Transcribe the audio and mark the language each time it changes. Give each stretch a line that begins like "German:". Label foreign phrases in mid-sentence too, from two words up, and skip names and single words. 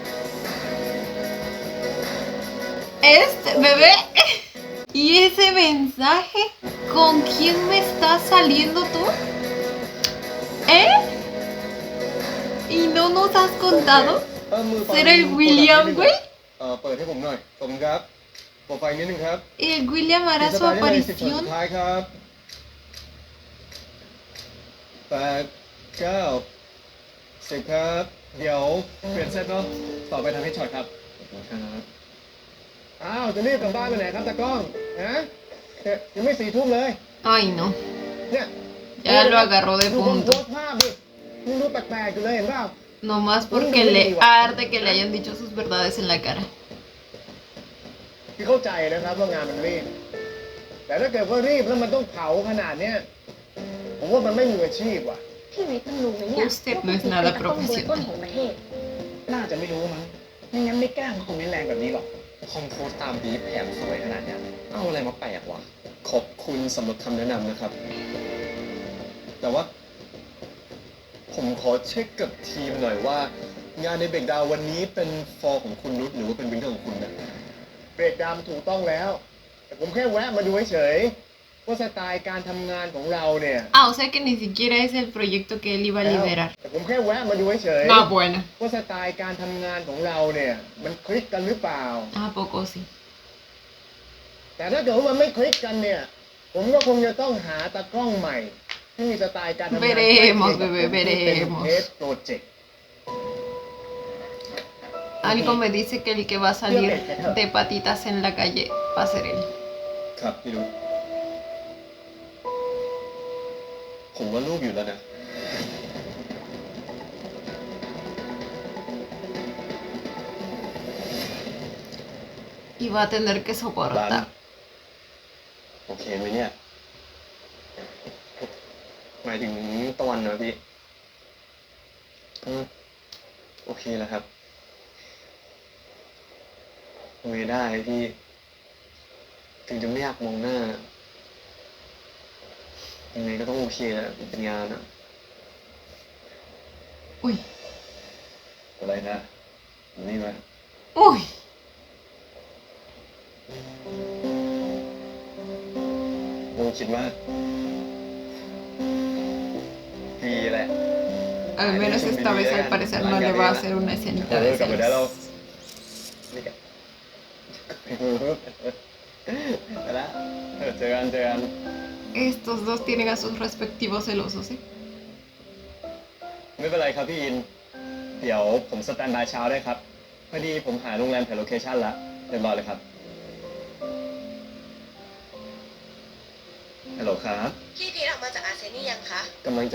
Spanish: Este bebé y ese mensaje, ¿con quién me estás saliendo tú? ¿Eh? ¿Y no nos has contado?
Thai: เ
Spanish: ¿Será el William, güey?
Thai: เปิดให้ผมหน่อยขอบคุณครับเปิดไฟนิดนึงครับ
Spanish: ¿El William hará su 10
Thai: ช็อต
Spanish: aparición?
Thai: สุดท้ายครับ8 9 10ครับ เดี๋ยวเปลี่ยนเซตเนาะต่อไปทำให้ช็อตครับอ้าวจะรีบกลับบ้านไปไหนครับตากล้องฮะเนี่ยยังไม่4 ทุ่มเลย
Spanish: Ay, no.
Thai: เนี่ย
Spanish: Ya lo agarró de
Thai: ดูผมโพ
Spanish: punto.
Thai: สต์ภาพดิมึงดูแปลกๆอยู่เลยเห็นเปล่า
Spanish: Nomás porque le arde que le hayan dicho sus verdades en la cara.
Thai: ที่เข้าใจนะครับว่างานมันรีบ แต่ถ้าเกิดว่ารีบแล้วมันต้องเผาขนาดเนี้ยผมว่ามันไม่มืออาชีพว่ะ พี่วิทย์มันรู้ไหมเนี่ย
Spanish: Usted no es nada
Thai: ว่าพี่เป็นต้น
Spanish: profesional.
Thai: ของประเทศ น่าจะไม่รู้มั้ง ไม่งั้นไม่กล้ามาคอมเมนต์แรงแบบนี้หรอก คอมโพสตามบีฟแถมสวยขนาดเนี้ยเอาอะไรมาแปลกวะ ขอบคุณสำหรับคำแนะนำนะครับ แต่ว่า ผมขอเช็คกับทีมหน่อยว่า งานในเบรกดาวน์วันนี้เป็นฟอร์ของคุณนุชหรือว่าเป็นวินเทอร์ของคุณนะเบรกดาวน์ถูกต้องแล้ว แต่ผมแค่แวะมาดูเฉยๆว่าสไตล์การทำงานของเราเนี่ย
Spanish: Ah, o sea que ni siquiera es el proyecto que él iba a liderar.
Thai: แต่ผมแค่แวะมาดูเฉย
Spanish: Ah, bueno.
Thai: ๆว่าสไตล์การทำงานของเราเนี่ยมันคลิกกันหรือเปล่า
Spanish: ¿A poco sí?
Thai: แต่ถ้าเกิดว่ามันไม่คลิกกันเนี่ย ผมก็คงจะต้องหาตากล้องใหม่ที่มีสไตล์การทำงาน
Spanish: Veremos,
Thai: ใกล้เคียงกับ
Spanish: bebé,
Thai: ผมที่เป็น
Spanish: veremos.
Thai: เทสโปรเจกต์
Spanish: Algo me dice que el que va a salir de patitas en la calle va a ser él.
Thai: ครับพี่นุชผมว่าลูกอยู่แล้วนะ
Spanish: Y va a tener que
Thai: ร้าน
Spanish: soportar.
Thai: โอเคไหมเนี่ย หมายถึงตะวันนะพี่โอเคแล้วครับโอเคได้พี่ ถึงจะไม่อยากมองหน้า ยังไงก็ต้องโอเคแหละเป็นงานอะ
Spanish: Uy,
Thai: อะไรนะนี่ไหม
Spanish: uy.
Thai: ผมคิดว่าดีแหละ
Spanish: Al menos esta vez al parecer no le va a hacer una escenita
Thai: เอ
Spanish: de
Thai: อกลับมาได้แล้ว
Spanish: celos.
Thai: นี่กันไปละเจอกัน
Spanish: Estos dos tienen a sus respectivos celosos, ¿eh?
Thai: ไม่เป็นไรครับพี่อิน เดี๋ยวผมสแตนบายเช้าได้ครับ พอดีผมหาโรงแรมแถวโลเคชั่นละเรียบร้อยเลยครับ ฮัลโหลครับ พี่พีทออกมาจากอาเซนี่ยังคะ